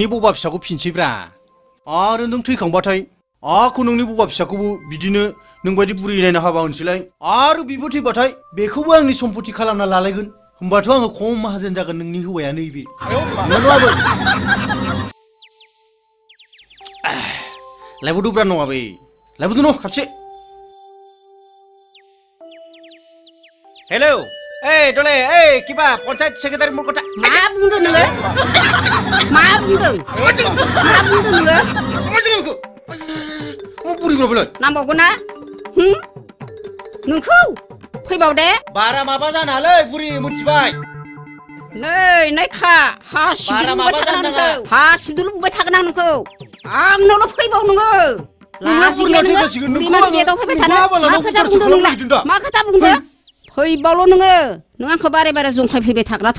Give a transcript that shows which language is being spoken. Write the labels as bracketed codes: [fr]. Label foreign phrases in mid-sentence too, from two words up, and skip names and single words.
[brx] बबा फिसाखौ फिनसैब्रा आरो नों थैखांबाथाय आखौ नोंनि बबा फिसाखौबो बिदिनो नोंबायदि बुरि नायना हाबा होनसैलाय आरो बिबो थैबाथाय बेखौबो आंनि सम्पति खालामना लालायगोन होमबाथ' आङो खम माहाजोन जागोन नोंनि हौवाया नैबे नङाबो लायबोदोब्रा नङा बे लायबोदो न' खापसे हेलौ [as] এই দলে এই কিবা পঞ্চায়েত সেক্রেটারি মোর কথা [brx] मा बुंदों नोङो मा बुंदों नोङो बुरि बुरि नांबावगौ ना नोंखौ फैबावदे बारा माबा जानालै बुरि मोनथिबाय नै नायखा हासिबदो लुबाय थागोन आं नोंखौ आंनावल' फैबाव नोङो लाजिगोन नोङो बुरि मानसि गेटाव फैबाय थानो मा खोथा बुंदों नोंलाय मा खोथा बुंदों फैबावल' नोङो नों आंखौ बारे बारे जंखाय फैबाय थाग्राथ'